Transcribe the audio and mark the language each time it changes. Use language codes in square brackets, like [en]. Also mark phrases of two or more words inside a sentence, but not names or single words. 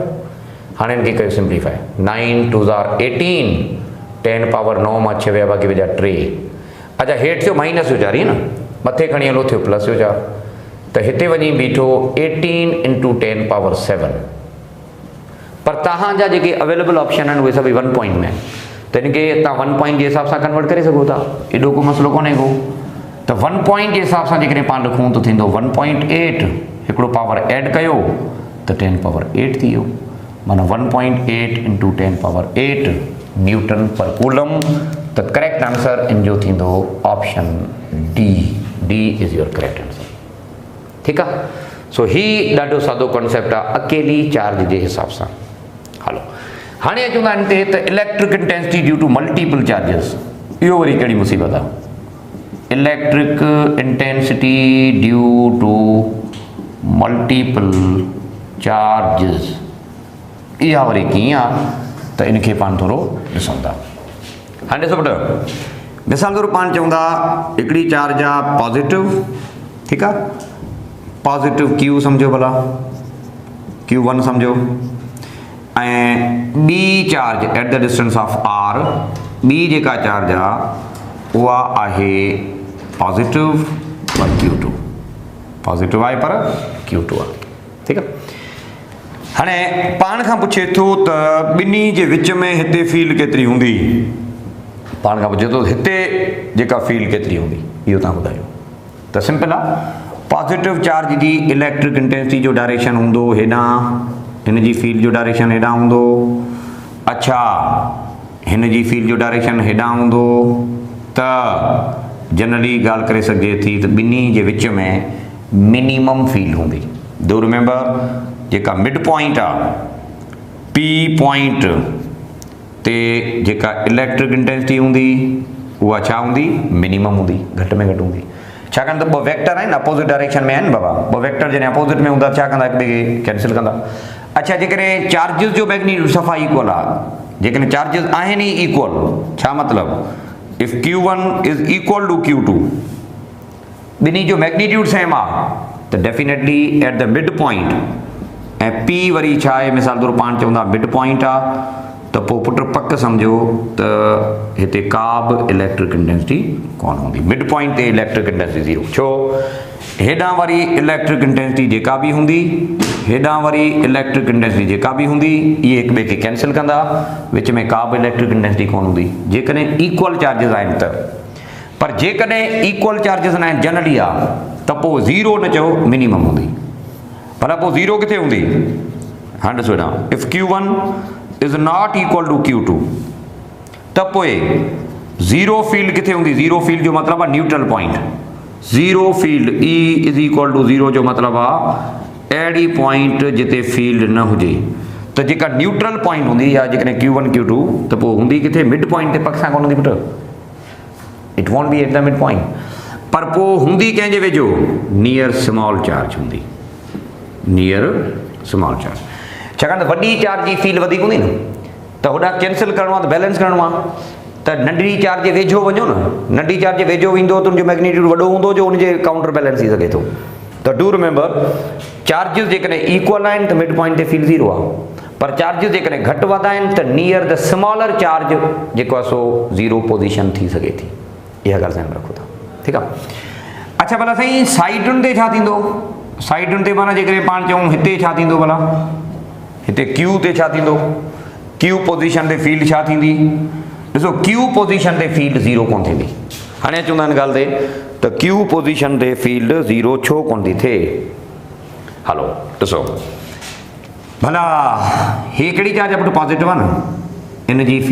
[sd] हाणे हिनखे कयो सिंप्लीफाई 9 2 18 10⁻9 मां 6 विया बाक़ी बचा 3 अच्छा हेठि थियो -4 ईअं न मथे खणी हलो थियो +4 त हिते वञी बीठो 18 × 10⁻7 पर तव्हांजा जेके [en] available option [sd] आहिनि उहे सभई 1 पॉइंट में आहिनि त हिनखे तव्हां 1 पॉइंट जे हिसाब सां कन्वर्ट करे सघो था एॾो को मसइलो कोन्हे को। त 1 पॉइंट जे हिसाब सां जेकॾहिं पाण लिखूं त थींदो 1.8 हिकिड़ो पावर ऐड कयो त 10⁸ थी वियो माना 1.8 × 10⁸ [en] newton per coulomb. [sd] त [en] correct answer [sd] इन जो थींदो [en] option D is your correct answer [sd] ठीकु आहे। सो ही ॾाढो सादो कॉन्सेप्ट आहे अकेली चार्ज जे हिसाब सां। हलो हाणे अचूं था हिन ते त [en] electric intensity due to multiple charges [sd] इहो वरी कहिड़ी मुसीबत आहे। [en] electric intensity due to multiple charges [sd] इहा वरी कीअं आहे त इनखे पाण थोरो ॾिसूं था। हाणे ॾिसो पुटु मिसाल तौरु पाण चऊं था हिकिड़ी चार्ज आहे पॉज़िटिव ठीकु आहे पॉज़िटिव Q सम्झो भला Q1 सम्झो ऐं ॿी चार्ज [en] at the distance of R [sd] ॿी जेका चार्ज आहे उहा आहे पॉज़िटिव पर Q2 पॉज़िटिव आहे पर Q2 आहे ठीकु आहे। हाणे पाण खां पुछे थो त ॿिन्ही जे विच में हिते फील्ड केतिरी हूंदी पाण खां पुछे थो हिते जेका फील्ड केतिरी हूंदी इहो तव्हां ॿुधायो त सिंपल आहे पॉज़िटिव चार्ज जी [en] electric intensity [sd] जो डायरेक्शन हूंदो हेॾां हिन जी फील्ड जो डायरेक्शन हेॾां हूंदो अच्छा हिन जी फील्ड जो डायरेक्शन हेॾां हूंदो त जनरली ॻाल्हि करे सघिजे थी त ॿिन्ही जे विच में [en] minimum field [sd] हूंदी। [en] do remember [sd] जेका [en] mid point [sd] आहे [en] P point [sd] ते जेका [en] electric intensity [hi] होंगी वह [sd] छा होंगी मिनिमम होंगी घट में घट होंगी छाकाणि त ॿ वेक्टर आहिनि [en] opposite direction [sd] में आहिनि बाबा ॿ वेक्टर जॾहिं अपोजिट में हूंदा छा कंदा हिक ॿिए खे कैंसिल कंदा। अच्छा जेकॾहिं चार्जिस जो मैग्नीट्यूड सफ़ा इक्वल आहे जेकॾहिं चार्जिस आहिनि ई इक्वल छा मतिलबु [en] if Q1 is equal to Q2 [sd] ॿिन्ही जो मैग्नीट्यूड सेम आहे त डेफिनेटली [en] at the mid [sd] पॉइंट ऐं P वरी छा आहे मिसाल तौरु पाण चवंदा [en] mid point [sd] आहे त पोइ पुट पक सम्झो त हिते का बि [en] electric intensity [sd] कोन हूंदी [en] mid point [sd] ते [en] electric intensity [sd] 0 छो हेॾां वरी [en] electric intensity [sd] जेका बि हूंदी हेॾां वरी [en] electric intensity [sd] जेका बि हूंदी इहे हिक ॿिए खे कैंसिल कंदा विच में का बि [en] electric intensity [sd] कोन हूंदी जेकॾहिं [en] equal charges [sd] आहिनि त पर जेकॾहिं [en] equal charges [sd] न आहिनि जनरली आहे त पोइ 0 न चओ मिनिमम हूंदी भला पोइ 0 किथे हूंदी हाणे ॾिसो हेॾां [en] if Q1 is not equal to Q2 [sd] त पोइ [en] zero field [sd] किथे हूंदी [en] zero field [sd] जो मतिलबु आहे [en] neutral point zero field E is equal to 0 [sd] जो मतिलबु आहे अहिड़ी पॉइंट जिते फील्ड न हुजे त जेका [en] neutral point [sd] हूंदी या जेकॾहिं Q1 Q2 त पोइ हूंदी किथे [en] mid point [sd] ते पक सां कोन हूंदी पुट [en] it won't be at the mid point [sd] पर पोइ हूंदी कंहिंजे वेझो [en] near small charge [sd] हूंदी [en] near small charge [sd] छाकाणि त वॾी चार्ज जी फील्ड वधीक हूंदी न त होॾां कैंसिल करिणो आहे त बैलेंस करिणो आहे त नंढड़ी चार्ज जे वेझो वञो न नंढी चार्ज जे वेझो वेंदो त उनजो मैग्नीट्यूड वॾो हूंदो जो उनजे काउंटर बैलेंस थी सघे थो त [en] do remember [sd] चार्जिस जेकॾहिं इक्वल आहिनि त [en] mid point [sd] ते फील्ड 0 आहे पर चार्जिस जेकॾहिं घटि वधि आहिनि त [en] near the smaller charge [sd] जेको आहे सो 0 पोज़ीशन थी सघे थी इहा ॻाल्हि ध्यानु रखो था ठीकु आहे। अच्छा भला साईं साइडुनि ते छा थींदो साइडुनि ते माना जेकॾहिं पाण चऊं हिते छा थींदो भला हिते Q ते छा थींदो Q पोज़ीशन ते फील्ड छा थींदी ॾिसो Q पोज़ीशन ते फील्ड 0 कोन थींदी हाणे चवंदा आहिनि ॻाल्हि ते त Q पोज़ीशन ते फील्ड 0 छो कोन थी थिए हलो ॾिसो भला ही हिकिड़ी चार्ज आहे पुट पॉज़िटिव आहे न इन जी